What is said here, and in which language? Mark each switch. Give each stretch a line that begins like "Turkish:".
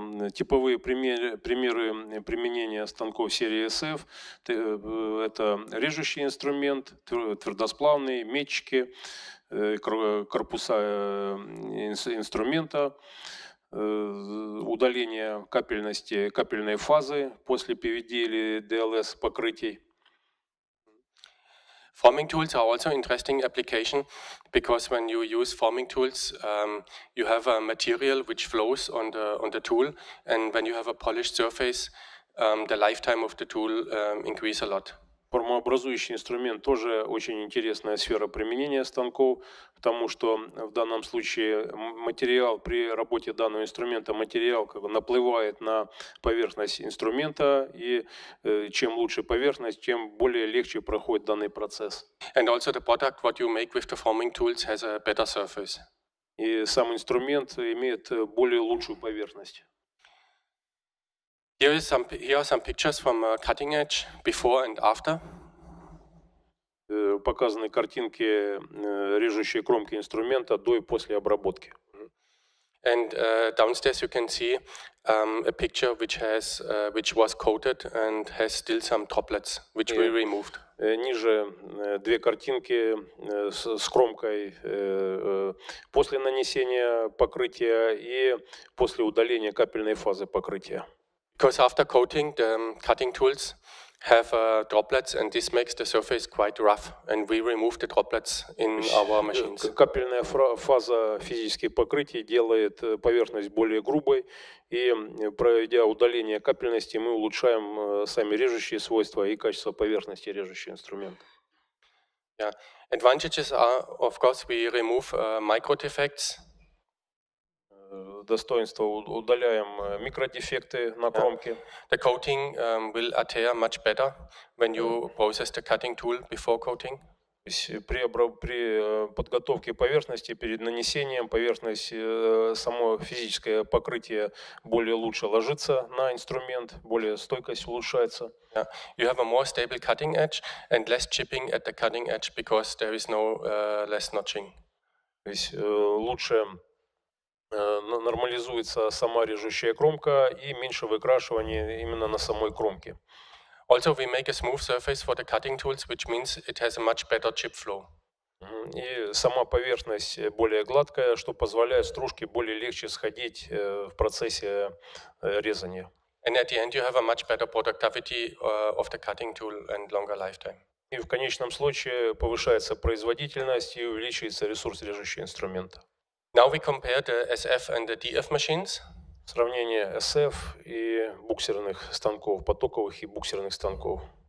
Russian: Типовые примеры применения станков серии SF – это режущий инструмент, твердосплавные, метчики, корпуса инструмента, удаление капельности, капельной фазы после PVD или DLS покрытий.
English: Forming tools are also interesting application because when you use forming tools, you have a material which flows on the tool, and when you have a polished surface, the lifetime of the tool increase a lot.
Russian: Формообразующий инструмент тоже очень интересная сфера применения станков, потому что в данном случае материал при работе данного инструмента, материал как бы наплывает на поверхность инструмента, и чем лучше поверхность, тем более легче проходит данный процесс.
English: And also the product what you make with the forming tools has a better surface.
Russian: И сам инструмент имеет более лучшую поверхность.
English: Here are some pictures from cutting edge before and after.
Russian: Показаны картинки режущей кромки инструмента до и после обработки.
English: And downstairs you can see a picture which was coated and has still some droplets which we removed.
Russian: Ниже две картинки с кромкой после нанесения покрытия и после удаления капельной фазы покрытия.
English: Because after coating, the cutting tools have droplets, and this makes the surface quite rough, and we remove the droplets in our machines.
Russian: Капельная фаза физических покрытий делает поверхность более грубой, и проведя удаление капельности, мы улучшаем сами режущие свойства и качество поверхности режущего инструмента.
English: Yeah. Advantages are, of course, we remove micro defects.
Russian: Достоинство: удаляем микродефекты на кромке.
English: The coating will adhere much better when you process the cutting tool before coating.
Russian: При подготовке поверхности перед нанесением поверхность, само физическое покрытие более лучше ложится на инструмент, более стойкость улучшается.
English: Yeah. You have a more stable cutting edge and less chipping at the cutting edge because there is no less notching.
Russian: То есть лучше нормализуется сама режущая кромка и меньше выкрашивания именно на самой кромке.
English: Also, we make a smooth surface for the cutting tools, which means it has a much better chip flow.
Russian: И сама поверхность более гладкая, что позволяет стружке более легче сходить в процессе резания.
English: And at the end, you have a much better productivity of the cutting tool and longer lifetime.
Russian: И в конечном случае повышается производительность и увеличивается ресурс режущего инструмента.
English: Now we compare the SF and the DF machines.
Russian: Сравнение SF и буксерных станков, потоковых и буксерных станков.